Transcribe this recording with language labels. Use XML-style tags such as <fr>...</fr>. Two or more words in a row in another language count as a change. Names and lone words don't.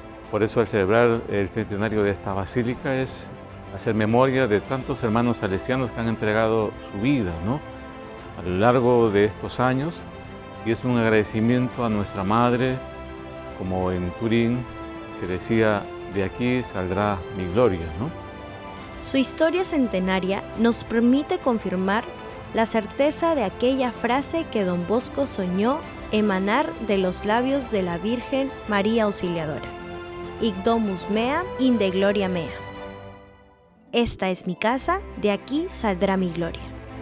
<es>Por eso al celebrar el centenario de esta basílica es hacer memoria de tantos hermanos salesianos que han entregado su vida, ¿no?, a lo largo de estos años, y es un agradecimiento a nuestra madre, como en Turín, que decía: de aquí saldrá mi gloria, ¿no? Su historia centenaria nos permite confirmar la certeza de aquella frase que Don Bosco soñó emanar de los labios de la Virgen María Auxiliadora:</es> <la>Hic domus mea, in de gloria mea.</la> <es>Esta es mi casa, de aquí saldrá mi gloria.</es>